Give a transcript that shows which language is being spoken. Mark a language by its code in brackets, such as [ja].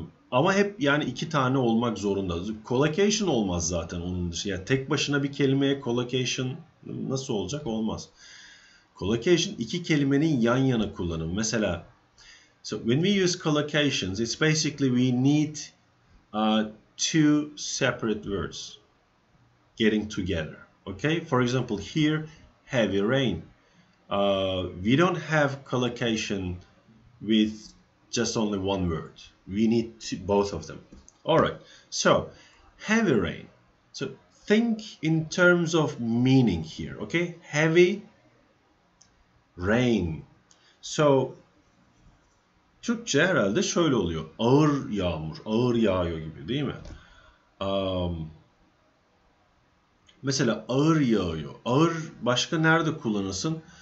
[tr] Ama hep yani iki tane olmak zorunda. Collocation olmaz zaten onun dışı. Yani tek başına bir kelimeye collocation nasıl olacak? Olmaz. Collocation iki kelimenin yan yana kullanımı. [en] Mesela so when we use collocations, it's basically we need two separate words getting together. Okay? For example, here, heavy rain. We don't have collocation with just only one word. We need both of them. All right. So, heavy rain. So, think in terms of meaning here. Okay? Heavy rain. [tr] So, Türkçe herhalde şöyle oluyor. Ağır yağmur, ağır yağıyor gibi değil mi? Mesela ağır yağıyor. Ağır başka nerede kullanırsın?